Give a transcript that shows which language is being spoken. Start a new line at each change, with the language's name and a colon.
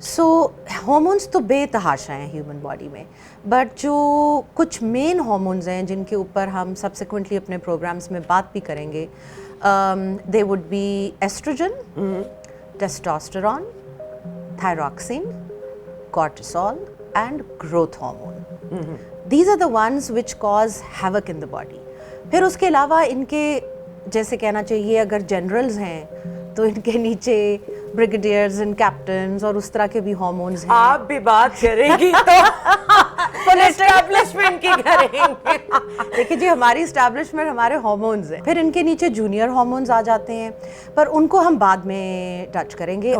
Hindi: सो hormones तो बेतहाशा हैं ह्यूमन बॉडी में, बट जो कुछ मेन हार्मोन्स हैं जिनके ऊपर हम सब्सिक्वेंटली अपने प्रोग्राम्स में बात भी करेंगे,
English: They would be oestrogen, testosterone, thyroxine, cortisol and growth hormone. These are the ones which cause havoc in the body.
Hindi: फिर उसके अलावा इनके, जैसे कहना चाहिए, अगर जनरल्स हैं तो इनके नीचे ब्रिगेडियर्स एंड कैप्टन्स और उस तरह के भी हार्मोन्स हैं. आप भी बात करेंगी तो एस्टैब्लिशमेंट की करेंगे. देखिए जी, हमारी एस्टैब्लिशमेंट हमारे हार्मोन्स हैं. फिर इनके नीचे जूनियर हार्मोन्स आ जाते हैं, पर उनको हम बाद में टच करेंगे.